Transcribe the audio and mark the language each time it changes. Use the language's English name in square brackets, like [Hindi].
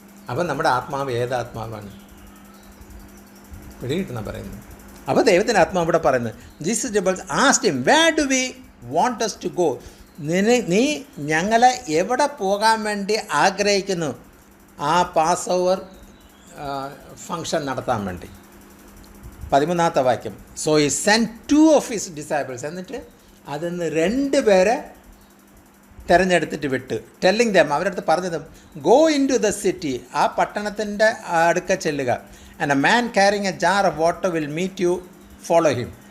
[Malayalam] അപ്പം നമ്മുടെ ആത്മാവ് ഏതാത്മാവാണ്? പിടികിട്ടുന്ന പറയുന്നത്. അപ്പോൾ ദൈവത്തിൻ്റെ ആത്മാവ് ഇവിടെ പറയുന്നത്, [English] Jesus disciples asked him where do we want us to go? [Malayalam] നീ ഞങ്ങളെ എവിടെ പോകാൻ വേണ്ടി ആഗ്രഹിക്കുന്നു ആ പാസ് ഓവർ ഫങ്ഷൻ നടത്താൻ വേണ്ടി? 13ാമത്തെ വാക്യം. [English] So he sent 2 of his disciples. [Malayalam] എന്നിട്ട് അതിൽ നിന്ന് 2 പേരെ തിരഞ്ഞെടുത്തിട്ട് വിട്ട്, [English] telling them, [Malayalam] അവരുടെ അടുത്ത് പറഞ്ഞത്, [English] go into the city, [Malayalam] ആ പട്ടണത്തിൻ്റെ അടുക്ക ചെല്ലുക, [English] And a man carrying a jar of water will meet you, follow him.